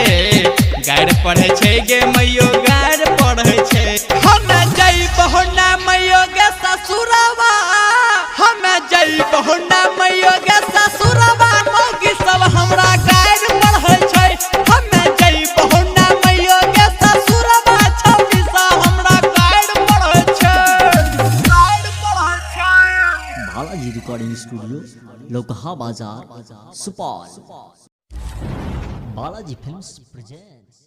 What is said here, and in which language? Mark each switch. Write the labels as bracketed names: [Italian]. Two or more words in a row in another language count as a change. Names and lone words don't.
[Maithili] गे मैयो गाइड पढ़ै छै हमें जई बहुना मैयो के ससुरवा हमें जई बहुना मैयो के ससुरवा मौगी सब हमरा गाइड पढ़ै छै हमें जई बहुना मैयो के ससुरवा छौरी सब हमरा गाइड पढ़ै छै [English] Balaji Recording Studio, Lokha Bazaar, Support. Balaji Films presents